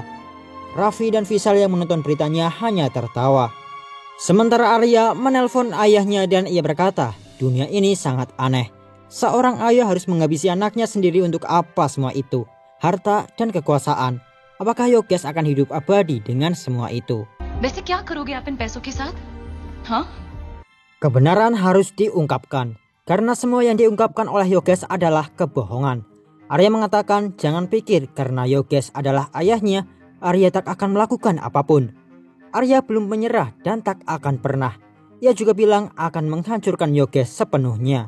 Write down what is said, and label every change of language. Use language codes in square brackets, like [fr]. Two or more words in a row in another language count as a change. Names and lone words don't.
[id] Raffi dan Vishal yang menonton beritanya hanya tertawa. Sementara Arya menelpon ayahnya dan ia berkata, dunia ini sangat aneh. Seorang ayah harus menghabisi anaknya sendiri untuk apa semua itu? Harta dan kekuasaan. Apakah Yogesh akan hidup abadi dengan semua itu? [hi] वैसे क्या करोगे आप इन पैसों के साथ? हाँ? [id] Kebenaran harus diungkapkan. Karena semua yang diungkapkan oleh Yogesh adalah kebohongan. Arya mengatakan jangan pikir karena Yogesh adalah ayahnya, Arya tak akan melakukan apapun. Arya belum menyerah dan tak akan pernah. Ia juga bilang akan menghancurkan Yogesh sepenuhnya.